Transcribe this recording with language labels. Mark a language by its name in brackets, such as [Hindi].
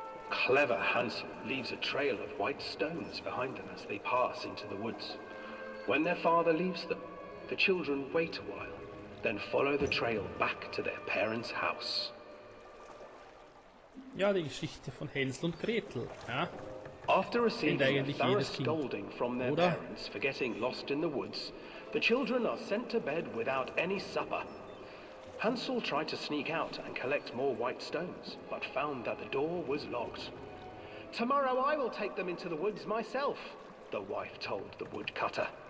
[English] Clever Hansel leaves a trail of white stones behind them as they pass into the woods. When their father leaves them, the children wait a while, then follow the trail back to their parents' house. [German] Ja, die Geschichte von Hänsel und Gretel. Ja? [English] After receiving a [German] eigentlich [English] thorough [German] jedes Kind, [English] scolding from their [German] oder? [English] parents for getting lost in the woods, the children are sent to bed without any supper. Hansel tried to sneak out and collect more white stones, but found that the door was locked. Tomorrow I will take them into the woods myself, the wife told the woodcutter.